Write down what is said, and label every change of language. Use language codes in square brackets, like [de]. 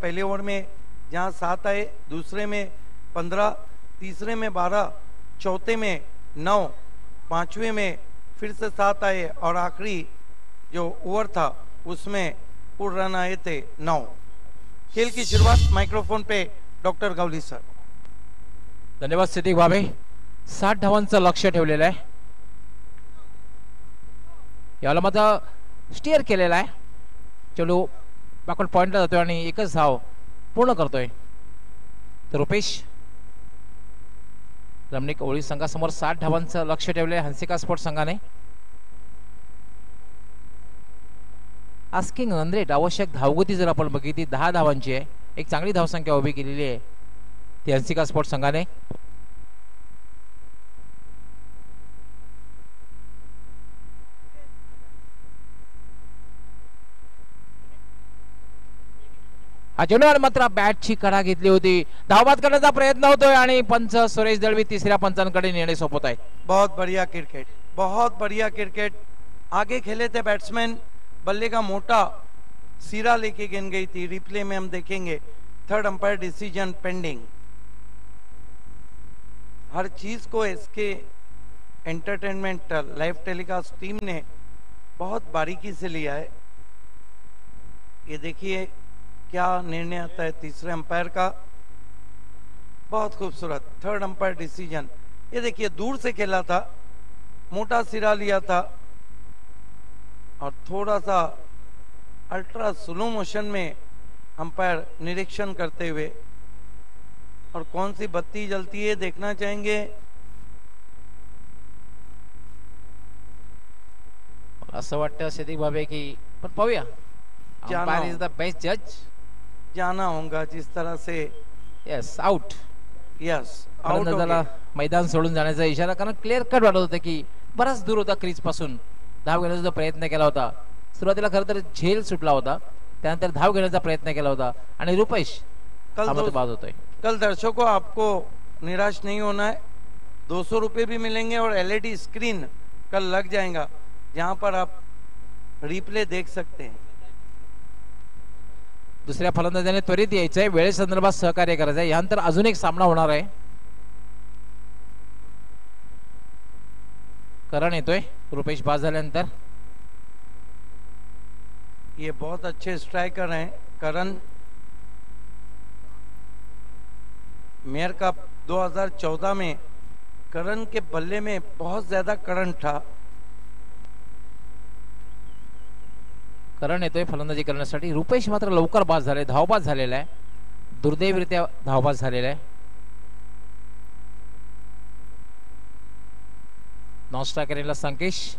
[hi] पहले ओवर में जहां 7 आए, दूसरे में 15, तीसरे में 12, चौथे में 9, पांचवें में फिर से 7 आए, और आखिरी जो ओवर था उसमें पूर्ण रन आए थे 9. खेल की शुरुआत माइक्रोफोन पे डॉक्टर गवली सर. [mr] धन्यवाद सिद्दीक बाबे. 60 धावांचं लक्ष ठेवलेलं आहे. याला मात्र स्टिअर केलेला आहे. चलो आपण पॉइंटला जातोय आणि एकच धाव पूर्ण करतोय. तर रुपेश रमणीक ओळी संघासमोर 60 धावांचं लक्ष ठेवले हंसिका स्पोर्ट्स संघाने. आस्किंग रन रेट, आवश्यक धावगती जर आपण बघितली 10 धावांची आहे. एक चांगली धावसंख्या उभी केलेली आहे ती हंसिका स्पोर्ट्स संघाने. हा चेंडूवर मात्र बॅटची कडा घेतली होती. धावबाद करण्याचा प्रयत्न होतोय आणि पंच सुरेश दळवी तिसऱ्या पंचांकडे निर्णय सोपवत आहेत. [hi] बहुत बढ़िया क्रिकेट, बहुत बढ़िया क्रिकेट. आगे खेले थे बैट्समैन, बल्ले का मोटा सिरा लेके गेंद गई थी. रिप्ले में हम देखेंगे. [en] Third umpire decision pending. [hi] हर चीज को इसके एंटरटेनमेंट लाइव टेलीकास्ट टीम ने बहुत बारीकी से लिया है. ये देखिए क्या निर्णय आता है तीसरे अंपायर का. बहुत खूबसूरत थर्ड अंपायर डिसीजन. ये देखिए दूर से खेला था, मोटा सिरा लिया था, और थोड़ा सा अल्ट्रा स्लो मोशन में अंपायर निरीक्षण करते हुए. और कौन सी बत्ती जलती है देखना चाहेंगे. [mr] असं वाटतं सिद्दीक बाबे की पण पाहूया. [en] Umpire is the best जज. [hi] जाना होगा जिस तरह से. [en] Yes, out. Yes, [mr] फलंदाजाला मैदान सोडून जाण्याचा इशारा, कारण क्लिअर कट वाटत होतं की बराच दूर होता क्रीज पासून. धाव घेण्याचा प्रयत्न केला होता. सुरुवातीला खरं तर झेल सुटला होता, त्यानंतर धाव घेण्याचा प्रयत्न केला होता आणि रुपेश बाद होतोय. [hi] कल दर्शकों आपको निराश नहीं होना है. 200 रुपये भी मिलेंगे और एलईडी स्क्रीन कल लग जाएगा जहां पर आप रिप्ले देख सकते हैं. [mr] दुसऱ्या फलंदाजाने त्वरित यायचंय, वेळेसंदर्भात सहकार्य करायचं आहे. यानंतर अजून एक सामना होणार आहे. करण येतोय रुपेश बाद झाल्यानंतर. [hi] ये बहुत अच्छे स्ट्राइकर हैं करण. मेयर कप 2014 में करण के बल्ले में बहुत ज्यादा करंट था. [mr] करण येतोय फलंदाजी करण्यासाठी. रुपेश मात्र लवकर बाद झाले, धावबाद झालेला आहे, दुर्दैवरित्या धावबाद झालेला आहे. नॉन स्ट्रायकरला संकेश.